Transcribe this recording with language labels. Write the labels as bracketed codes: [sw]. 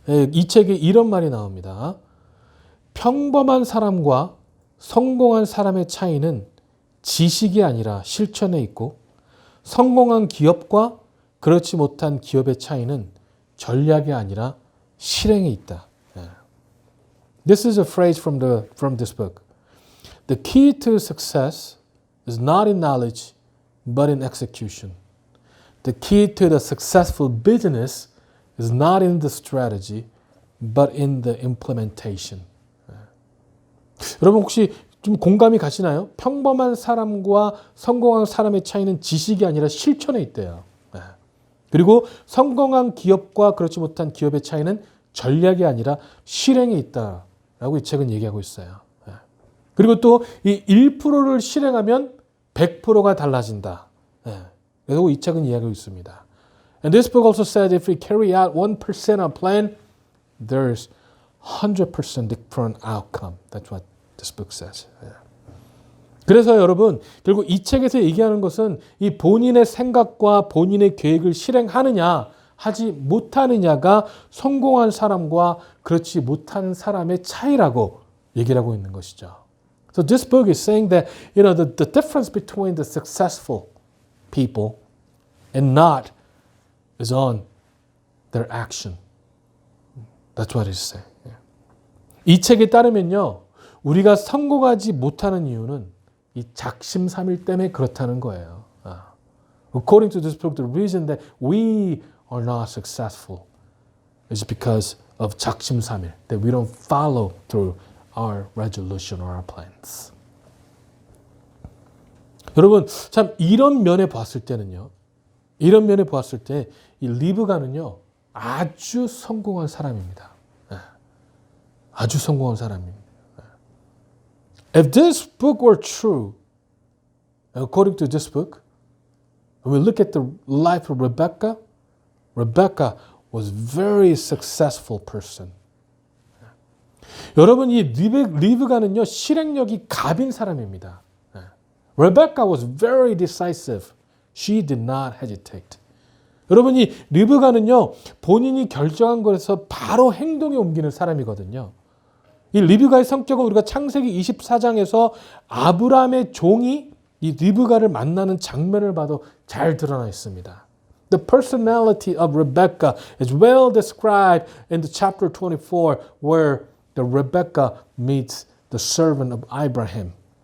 [ko] 이 책에 이런 말이 나옵니다. 평범한 사람과 성공한 사람의 차이는 지식이 아니라 실천에 있고 성공한 기업과 그렇지 못한 기업의 차이는 전략이 아니라 실행에 있다. [en] This is a phrase from this book. The key to success is not in knowledge, but in execution. The key to the successful business is not in the strategy, but in the implementation. [ko] 여러분 혹시 좀 공감이 가시나요? 평범한 사람과 성공한 사람의 차이는 지식이 아니라 실천에 있대요. 그리고 성공한 기업과 그렇지 못한 기업의 차이는 전략이 아니라 실행에 있다라고 이 책은 얘기하고 있어요. 그리고 또 이 1%를 실행하면 100%가 달라진다. 그리고 이 책은 이야기하고 있습니다. [en] And this book also says if we carry out 1% of plan, there's 100% different outcome. That's what this book says. [ko] 그래서 여러분 결국 이 책에서 얘기하는 것은 이 본인의 생각과 본인의 계획을 실행하느냐 하지 못하느냐가 성공한 사람과 그렇지 못한 사람의 차이라고 얘기를 하고 있는 것이죠. [en] So this book is saying that the difference between the successful people and not is on their action. That's what it's saying. [ko] 이 책에 따르면요. 우리가 성공하지 못하는 이유는 이 작심삼일 때문에 그렇다는 거예요. [en] According to this book, the reason that we are not successful is because of 작심삼일, that we don't follow through our resolution or our plans. [ko] 여러분, 참 이런 면에 봤을 때는요. 이런 면에 보았을 때 이 리브가는요. 아주 성공한 사람입니다. 아주 성공한 사람입니다. [en] If this book were true, according to this book, when we look at the life of Rebecca, Rebecca was a very successful person. [ko] 여러분 이 리브가는요 실행력이 갑인 사람입니다. [en] Rebecca was very decisive. She did not hesitate. [ko] 여러분 이 리브가는요 본인이 결정한 것에서 바로 행동에 옮기는 사람이거든요. 이 리브가의 성격은 우리가 창세기 24장에서 아브라함의 종이 이 리브가를 만나는 장면을 봐도 잘 드러나 있습니다. [en] The personality of Rebecca is well described in the chapter 24 where the Rebecca meets the servant of Abraham.